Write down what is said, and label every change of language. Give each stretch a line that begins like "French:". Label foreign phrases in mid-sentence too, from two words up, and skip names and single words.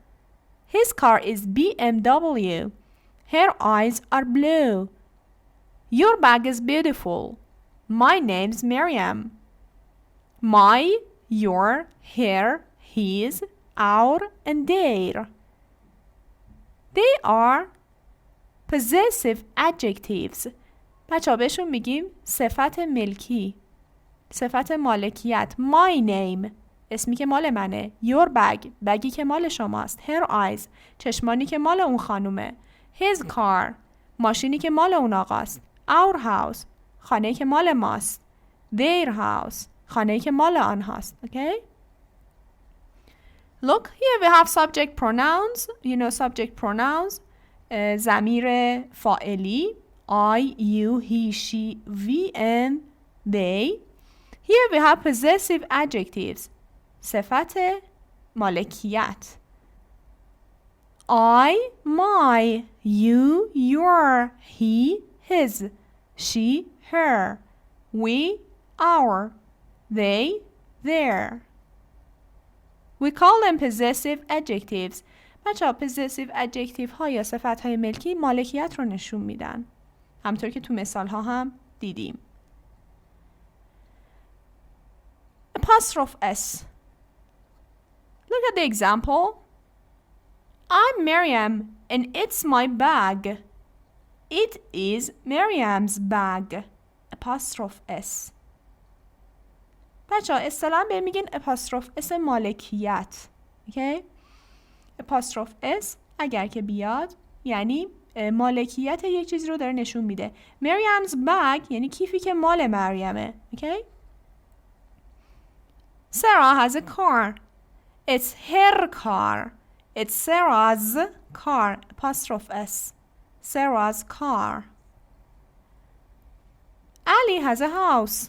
English: His car is BMW. Her eyes are blue. Your bag is beautiful. My name's Maryam. My, your, her, his, our, and their. They are possessive adjectives.
Persian: بچه ها بهشون میگیم صفت ملکی. صفت مالکیت.
English: My name.
Persian: اسمی که مال منه.
English: Your bag.
Persian: بگی که مال شماست.
English: Her eyes.
Persian: چشمانی که مال اون خانومه.
English: His car.
Persian: ماشینی که مال اون آقاست.
English: Our house.
Persian: خانه‌ای که مال ماست.
English: Their house.
Persian: خانه‌ای که مال آنهاست.
English: Okay? Look, here we have subject pronouns. You know subject pronouns.
Persian: ضمیر فاعلی.
English: I, you, he, she, we, and they. Here we have possessive adjectives.
Persian: صفت مالکیت.
English: I, my, you, your, he, his, she, her, we, our, they, their. We call them possessive adjectives.
Persian: بچه‌ها
English: possessive adjective
Persian: ها یا صفت های ملکی مالکیت رو نشون میدن. همطور که تو مثال ها هم دیدیم.
English: Apostrophe S. Look at the example. I'm Miriam and it's my bag. It is Miriam's bag. Apostrophe S.
Persian: بچه‌ها اصطلاحاً به میگن
English: apostrophe S
Persian: مالکیت. Okay?
English: apostrophe S
Persian: اگر که بیاد یعنی مالکیت یک چیزی رو داره نشون میده. Miriam's bag یعنی کیفی که مال مریمه.
English: Okay? Sarah has a car. It's her car. It's Sarah's car. Apostrophe S. Sarah's car. Ali has a house.